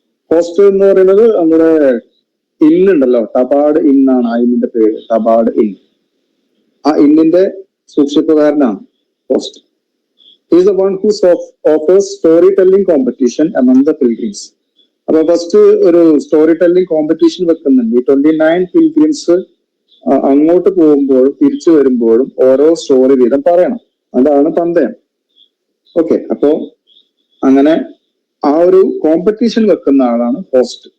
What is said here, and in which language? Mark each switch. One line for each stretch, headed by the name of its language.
Malayalam: Host എന്ന് പറയുന്നത് നമ്മുടെ ഇന്നുണ്ടല്ലോ, ടബാഡ് ഇൻ ആണ് ആ ഇന്നിന്റെ പേര്, ടബാഡ് ഇൻ. ആ ഇന്നിന്റെ സൂക്ഷിപ്പുകാരനാണ് host.
English: He is the one who offers storytelling competition among the pilgrims.
Malayalam: അപ്പൊ ഫസ്റ്റ് ഒരു സ്റ്റോറി ടെല്ലിംഗ് കോമ്പറ്റീഷൻ വെക്കുന്നുണ്ട്. ഈ 29 പിൽഗ്രിംസ് അങ്ങോട്ട് പോകുമ്പോഴും തിരിച്ചു വരുമ്പോഴും ഓരോ സ്റ്റോറി വീതം പറയണം. അതാണ് പന്തയം. ഓക്കെ, അപ്പോ അങ്ങനെ ആ ഒരു കോമ്പറ്റീഷൻ വെക്കുന്ന ആളാണ് ഹോസ്റ്റ്.